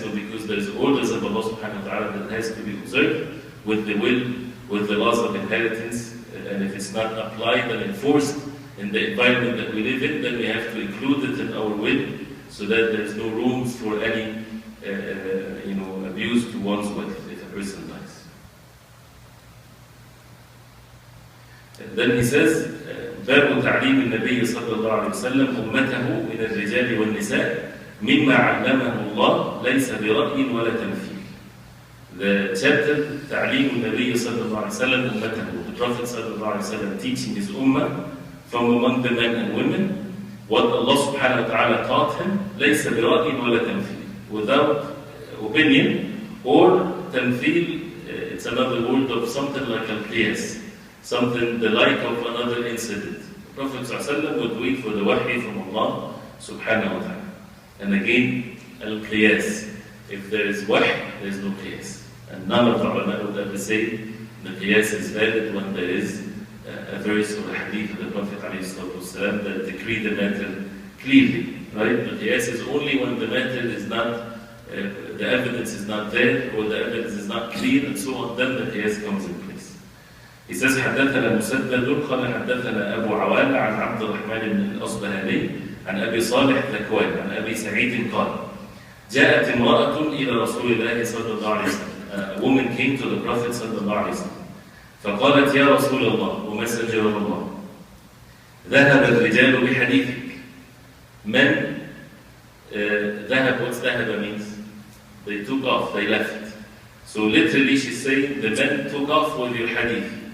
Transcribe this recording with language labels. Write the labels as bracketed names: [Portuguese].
[English] So because there's orders of Allah subhanahu wa ta'ala that has to be observed with the will, with the laws of inheritance, and if it's not applied and enforced in the environment that we live in, then we have to include it in our will so that there's no rooms for any abuse to one's wealth if a person dies. [Arabic] And then he says, باب تعليم النبي صلى الله عليه وسلم أمته من الرجال والنساء مما علمه الله ليس برأي ولا تمثيل. [English] The chapter [Arabic] تعليم النبي صلى الله عليه وسلم أمته. [English] The Prophet صلى الله عليه وسلم teaching his ummah from among the men and women what Allah subhanahu wa ta'ala taught him [Arabic] ليس برأي ولا تمثيل, [English] without opinion or تمثيل. It's another word of something like al-qiyas, something the like of another incident. The Prophet ﷺ would wait for the wahi from Allah subhanahu wa ta'ala. And again, al-qiyas. If there is wahi, there is no qiyas. And none of the ulama would ever say the qiyas is valid when there is a verse or a hadith of the Prophet ﷺ that decree the matter clearly. Right? The qiyas is only when the matter is not, the evidence is not there, or the evidence is not clear, and so on, then the qiyas comes in place. [Arabic] He says, حدثنا مسدد قال حدثنا أبو عوان عن عبد الرحمن بن الأصبهاني عن أبي صالح ذكوان عن أبي سعيد قال جاءت امرأة إلى رسول الله صلى الله عليه وسلم. [English] A woman came to the Prophet صلى الله عليه وسلم [Arabic] فقالت يا رسول الله, [English] O Messenger of Allah, [Arabic] ذهب الرجال بحديثك. [English] Men, ذهب, what's ذهب means? They took off, they left. So literally she's saying the men took off with your hadith.